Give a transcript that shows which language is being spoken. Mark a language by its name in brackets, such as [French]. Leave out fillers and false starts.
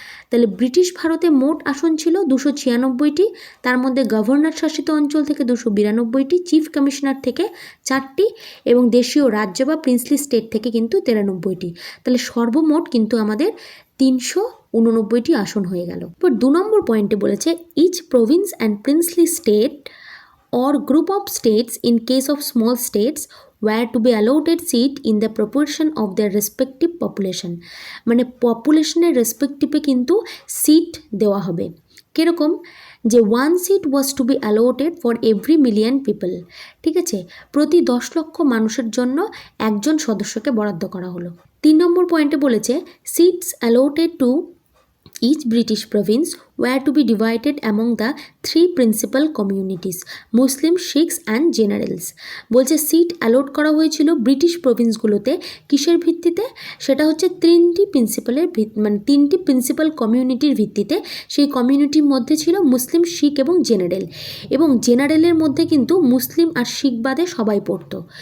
[Bangla] তাহলে ব্রিটিশ ভারতে মোট আসন ছিল 296টি, তার মধ্যে গভর্নর শাসিত অঞ্চল থেকে 292টি, চিফ কমিশনার থেকে 4টি এবং দেশীয় রাজ্য বা প্রিন্সলি স্টেট থেকে কিন্তু 93টি। তাহলে সর্বমোট কিন্তু আমাদের 389টি আসন হয়ে গেল। এবার 2 নম্বর পয়েন্টে বলেছে [English] Each province and princely state or group of states in case of small states were to be allotted seat in the proportion of their respective population। [Bangla] মানে পপুলেশনের রেসপেক্টিভে কিন্তু সিট দেওয়া হবে। কীরকম? যে [English] 1 seat was to be allotted for every million people। [Bangla] ঠিক আছে, প্রতি 10 লক্ষ মানুষের জন্য একজন সদস্যকে বরাদ্দ করা হলো। 3 নম্বর পয়েন্টে বলেছে [English] Seats allotted to each British province were to be divided among the 3 principal communities, Muslim, Sikhs and Generals। [Bangla] বলছে সিট অ্যালট করা হয়েছিল ব্রিটিশ প্রভিন্সগুলোতে কিসের ভিত্তিতে? সেটা হচ্ছে 3টি প্রিন্সিপাল কমিউনিটির ভিত্তিতে। সেই কমিউনিটির মধ্যে ছিল মুসলিম, শিখ এবং জেনারেল, এবং জেনারেলের মধ্যে কিন্তু মুসলিম আর শিখ বাদে সবাই পড়তো।